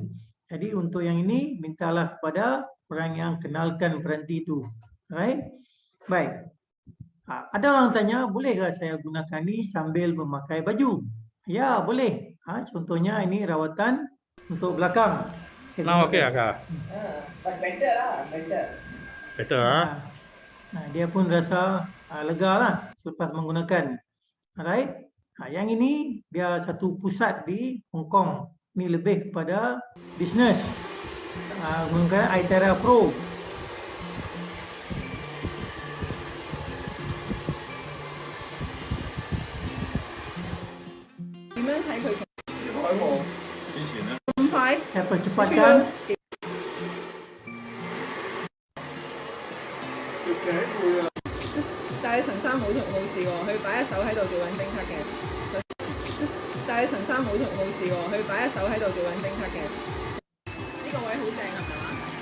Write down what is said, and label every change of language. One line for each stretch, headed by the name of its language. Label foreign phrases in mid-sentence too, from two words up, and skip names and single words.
Malay: Jadi untuk yang ini, mintalah kepada orang yang kenalkan peranti itu.
English: Right? Baik.
Malay: Ada orang tanya, bolehkah saya gunakan ini sambil memakai baju? Ya, boleh. Contohnya ini rawatan untuk belakang.
English: Now okay, Kak? But better lah, better. Better,
Malay: Dia pun rasa lega lah selepas menggunakan.
English: Alright.
Malay: Yang ini dia satu pusat di Hong Kong. Ini lebih kepada bisnes. Menggunakan iTerra Pro. Saya percepatkan.
Cantonese: 但係陳生冇事喎，佢擺一手喺度做緊偵測嘅。但係陳生冇事喎，佢擺一手喺度做緊偵測嘅。呢個位好正係咪嘛？